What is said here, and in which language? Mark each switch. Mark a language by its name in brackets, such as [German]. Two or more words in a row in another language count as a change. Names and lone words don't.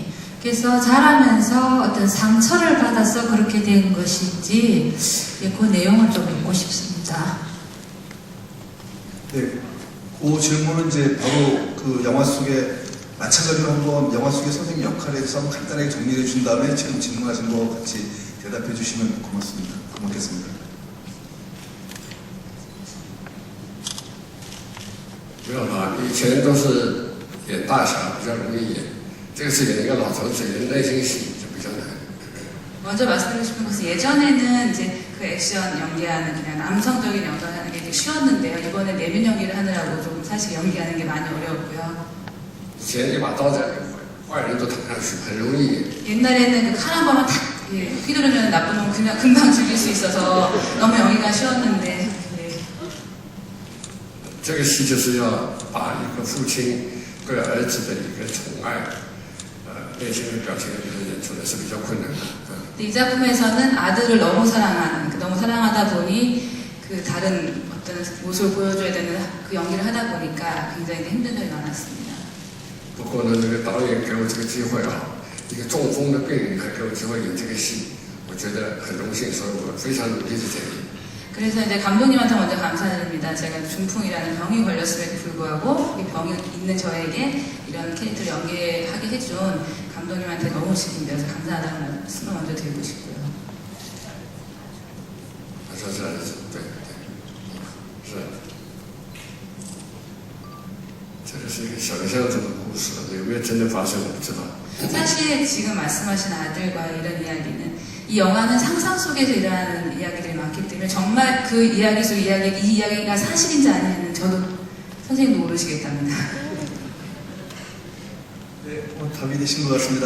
[Korean] 그래서 자라면서 어떤 상처를 받아서 그렇게 된 것인지 그 내용을 좀 읽고 싶습니다. 네, 그 질문은 이제 바로 그 영화 속에 마찬가지로 한번 영화 속의 선생님 역할에 대해서 한번 간단하게 정리해 준 다음에 지금 질문하신 거 같이 대답해 주시면 고맙겠습니다. [Chinese] 没有啦，以前都是演大侠比较容易演，这个是演一个老头子，演内心戏就比较难。 [Korean] 먼저 말씀드리고 싶은 것은 예전에는 이제 그 액션 연기하는 그냥 남성적인 연기하는 게 되게 쉬웠는데요. 이번에 내면 연기를 하느라고 좀 사실 연기하는 게 많이 어려웠고요. [Chinese] 以前一把刀在坏人都躺上去，很容易。 [Korean] 옛날에는 그 칼 한 번만 탁 휘두르면 나쁜 놈 그냥 금방 죽일 수 있어서 너무 연기가 쉬웠는데 [Chinese] 这个戏就是要把一个父亲对儿子的一个宠爱，内心的表情给表现出来是比较困难的。 [Korean] 이 작품에서는 아들을 너무 사랑하는, 너무 사랑하다 보니 그 다른 어떤 모습을 보여줘야 되는 그 연기를 하다 보니까 굉장히 힘든 점이 많았습니다. [Chinese] 不过呢，这个导演给我这个机会啊，一个中风的病人还给我机会演这个戏，我觉得很荣幸，所以我非常努力的在演。 [Korean] 그래서 이제 감독님한테 먼저 감사드립니다. 제가 중풍이라는 병이 걸렸음에도 불구하고 이 병이 있는 저에게 이런 캐릭터를 연기하게 해준 감독님한테 너무 지금 내서 감사하다는 말씀을 먼저 드리고 싶고요. [Chinese] 是，对，是。这个是一个想象中的故事，有没有真的发生我不知道。 [Korean] 사실 지금 말씀하신 아들과 이런 이야기는 이 영화는 상상 속에서 일어나는 이야기들이 많기 때문에 정말 그 이야기 속 이야기, 이 이야기가 사실인지 아닌지는 저도 선생님도 모르시겠답니다. 네, 답이 되신 것 같습니다.